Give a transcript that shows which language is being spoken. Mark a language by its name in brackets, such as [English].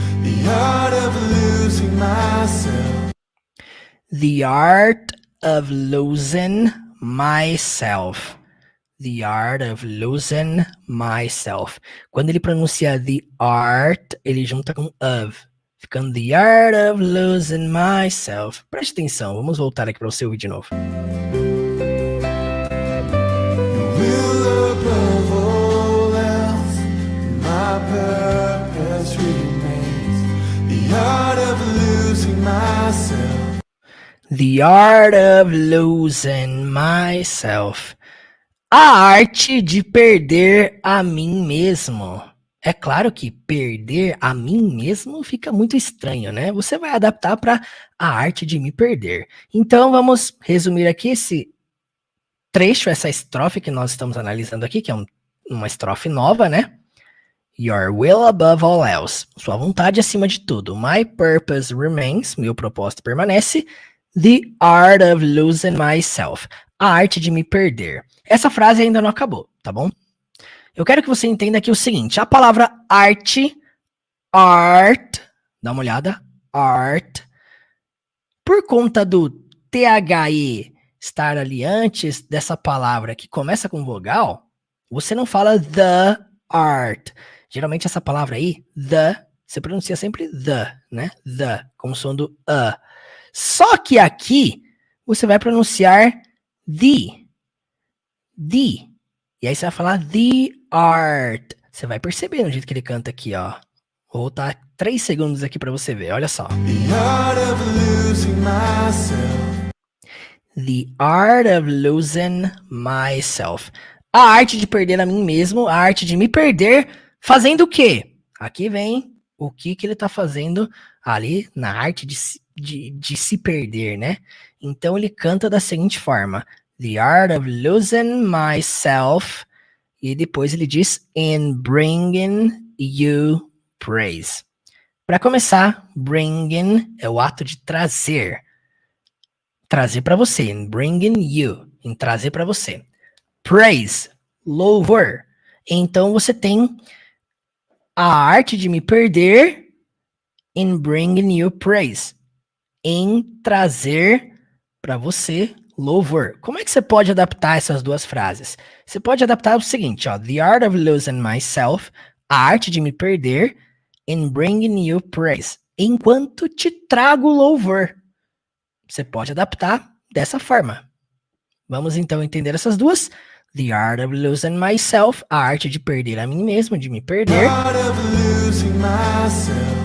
[English] The art of losing myself. The art of losing myself. The art of losing myself. [Portuguese] Quando ele pronuncia [English] the art, [Portuguese] ele junta com of. [English] Ficando the art of losing myself. [Portuguese] Preste atenção, vamos voltar aqui para você ouvir de novo. [English] Will above all else, my purpose remains. The art of losing myself. The art of losing myself. [Portuguese] A arte de perder a mim mesmo. É claro que perder a mim mesmo fica muito estranho, né? Você vai adaptar para a arte de me perder. Então vamos resumir aqui esse trecho, essa estrofe que nós estamos analisando aqui, que é uma estrofe nova, né? [English] Your will above all else. [Portuguese] Sua vontade acima de tudo. [English] My purpose remains. [Portuguese] Meu propósito permanece. [English] The art of losing myself. [Portuguese] A arte de me perder. Essa frase ainda não acabou, tá bom? Eu quero que você entenda aqui o seguinte. A palavra arte, art, dá uma olhada, art, por conta do THE estar ali antes dessa palavra que começa com vogal, você não fala [English] the art. [Portuguese] Geralmente essa palavra aí, the, você pronuncia sempre the, né? The, com o som do a. Só que aqui, você vai pronunciar the. E aí você vai falar [English] the art. [Portuguese] Você vai perceber no jeito que ele canta aqui, ó. Vou voltar 3 segundos aqui pra você ver, olha só. [English] The art of losing myself. The art of losing myself. [Portuguese] A arte de perder a mim mesmo, a arte de me perder, fazendo o quê? Aqui vem o que ele tá fazendo ali na arte de se perder, né? Então ele canta da seguinte forma. [English] The art of losing myself. [Portuguese] E depois ele diz, [English] in bringing you praise. [Portuguese] Para começar, bringing é o ato de trazer. Trazer para você. [English] In bringing you. [Portuguese] Em trazer para você. Praise, louvor. Então você tem a arte de me perder. [English] In bringing you praise. [Portuguese] Em trazer para você louvor. Como é que você pode adaptar essas duas frases? Você pode adaptar o seguinte, ó. [English] The art of losing myself. [Portuguese] A arte de me perder. [English] In bringing you praise. [Portuguese] Enquanto te trago louvor. Você pode adaptar dessa forma. Vamos então entender essas duas. [English] The art of losing myself. [Portuguese] A arte de perder a mim mesmo, de me perder. [English] The art of losing myself.